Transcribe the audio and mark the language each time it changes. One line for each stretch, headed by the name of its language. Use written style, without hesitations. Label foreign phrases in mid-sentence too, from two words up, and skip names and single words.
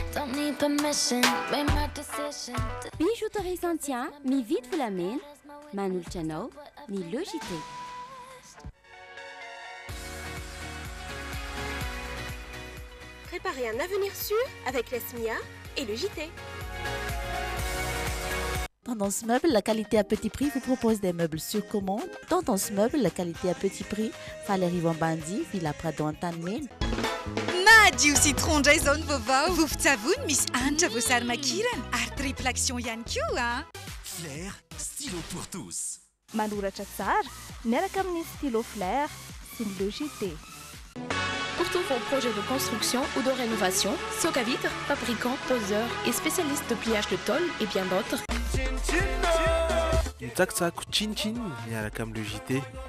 Malagasy: Bijouterie Santian mividy volamena manolotra anao ny Logité.
French: Préparez un avenir sûr avec la SMIA et le JT. Tendance Meuble, la qualité à petit prix vous propose des meubles sur commande. Tendance Meuble, la qualité à petit prix. Valérie Vambandi, Villa Prado Antanimena.
Malagasy: Madio citron Jason vaovao vovon-tsavony misy hanitra voasary makirana ary
English: triple action
Malagasy: ihany koa.
French: Flair, stylo pour tous.
Malagasy: Manoratra tsara miaraka amin'ny stylo Flair sy ny Logité.
French: Pour tous vos projets de construction ou de rénovation, Socavitre, fabricant, poseur et spécialiste de pliage de tôle et bien d'autres.
Malagasy: Mitsakitsako Chin miaraka amin'ny Logité.